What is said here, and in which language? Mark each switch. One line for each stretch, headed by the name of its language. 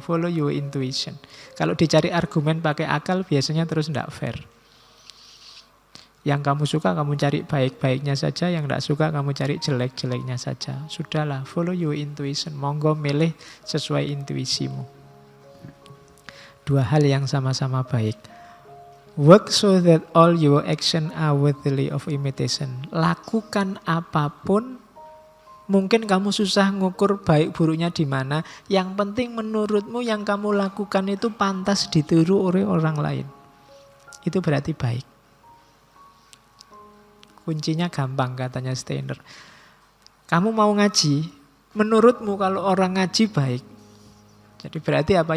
English: Follow your intuition.
Indonesian: Kalau dicari argumen pakai akal biasanya terus tidak fair. Yang kamu suka kamu cari baik-baiknya saja, yang tidak suka kamu cari jelek-jeleknya saja. Sudahlah,
English: follow your intuition.
Javanese: Monggo milih
Indonesian: sesuai intuisimu. Dua hal yang sama-sama baik.
English: Work so that all your action are worthy of imitation.
Indonesian: Lakukan apapun. Mungkin kamu susah ngukur baik buruknya di mana. Yang penting menurutmu yang kamu lakukan itu pantas ditiru oleh orang lain. Itu berarti baik. Kuncinya gampang katanya Steiner. Kamu mau ngaji, menurutmu kalau orang ngaji baik. Jadi berarti apa?